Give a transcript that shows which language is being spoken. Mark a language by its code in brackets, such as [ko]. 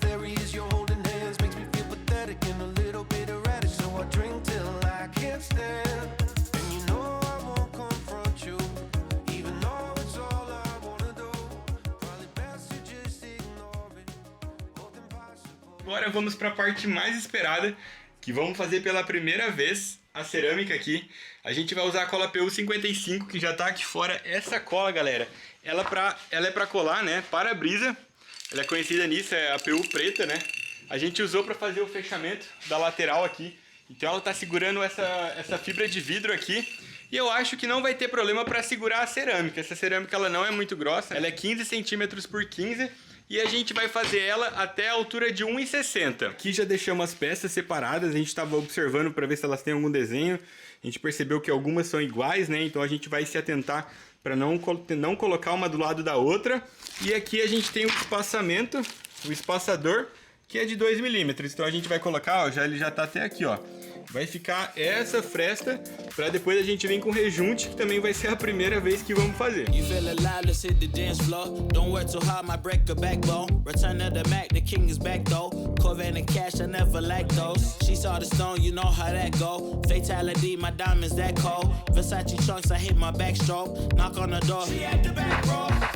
[en] There he is, you're holding hands, makes me feel pathetic and a little bit erratic. So I drink till I can't stand. And you know I won't confront you, even though it's all I wanna do. Probably best to just ignore it. Both impossible. [pt] Agora vamos para a parte mais esperada, que vamos fazer pela primeira vez a cerâmica aqui. A gente vai usar a cola PU 55, que já tá aqui fora. Essa cola, galera, ela é para colar, né, para-brisa. Ela é conhecida nisso, é a PU preta, né? A gente usou para fazer o fechamento da lateral aqui. Então ela tá segurando essa fibra de vidro aqui. E eu acho que não vai ter problema para segurar a cerâmica. Essa cerâmica ela não é muito grossa, ela é 15 centímetros por 15. E a gente vai fazer ela até a altura de 1,60. Aqui já deixamos as peças separadas, a gente estava observando para ver se elas têm algum desenho. A gente percebeu que algumas são iguais, né? Então a gente vai se atentar para não colocar uma do lado da outra. E aqui a gente tem o espaçamento, o espaçador, que é de 2 milímetros. Então a gente vai colocar, ó, ele já tá até aqui, ó. Vai ficar essa fresta para depois a gente vir com rejunte, que também vai ser a primeira vez que vamos fazer. [en] You feel alive, let's hit the dance floor. Don't work too hard, my break a backbone. Return to the Mac, the king is back though. Corvette and cash, I never lack those. She saw the stone, you know how that go. Fatality, my diamonds that cold. Versace trunks, I hit my backstroke. Knock on the door, she at the back row.